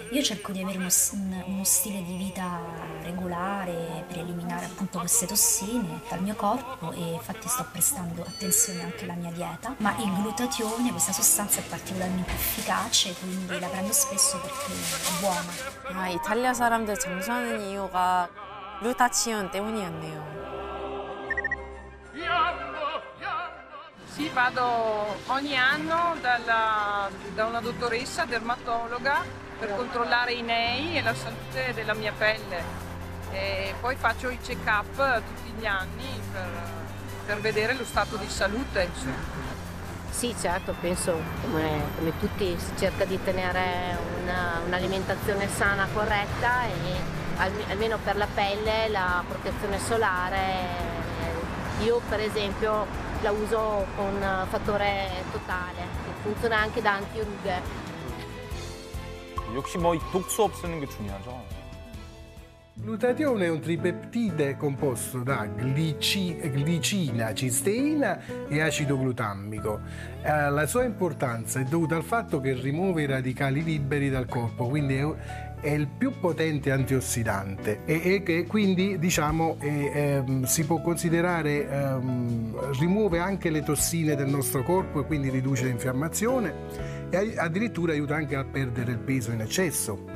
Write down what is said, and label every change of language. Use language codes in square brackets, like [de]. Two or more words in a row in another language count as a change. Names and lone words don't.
[it] Io cerco di avere uno stile di vita regolare per eliminare appunto queste tossine dal mio corpo e infatti sto prestando attenzione anche alla mia dieta, ma il glutatione, questa sostanza è particolarmente efficace, quindi la prendo spesso perché è buona. [ko] 아, 이탈리아 사람들 장수하는 이유가 글루타치온 때문이었네요. [it] Sì, vado ogni anno da una dottoressa dermatologa per controllare i nei e la salute della mia pelle. E poi faccio i check-up tutti gli anni per vedere lo stato di salute, insomma. Sì, certo, penso come tutti si cerca di tenere un'alimentazione sana, corretta e almeno per la pelle la protezione solare. Io per esempio la uso con fattore totale, che funziona anche da antirughe. [ko] 역시 뭐 독소 없애는 게 중요하죠. [it] Il glutatione è un tripeptide composto da glicina, cisteina e acido glutamico. La sua importanza è dovuta al fatto che rimuove i radicali liberi dal corpo, quindi è il più potente antiossidante e che quindi diciamo si può considerare rimuove anche le tossine del nostro corpo e quindi riduce l'infiammazione e addirittura aiuta anche a perdere il peso in eccesso.